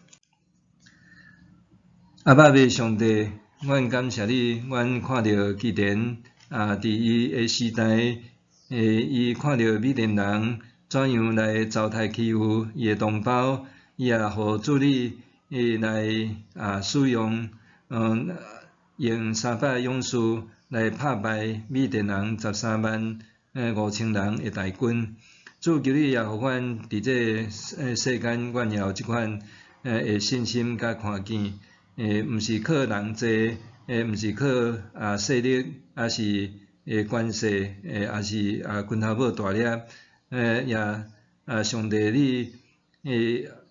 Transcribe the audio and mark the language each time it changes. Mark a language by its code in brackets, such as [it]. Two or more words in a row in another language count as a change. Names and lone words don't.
[nan] 阿爸父上帝，阮感谢你，阮看到基甸伫伊的时代，伊看到米甸人怎样来糟蹋欺负伊的同胞，伊也互主你来使用，用300勇士来拍败米甸人135000人的大军。主求你也互阮伫这世间，阮也有即款的信心甲看见，毋是靠人济，毋是靠势力，也是关系，也是拳头母大粒，也上帝你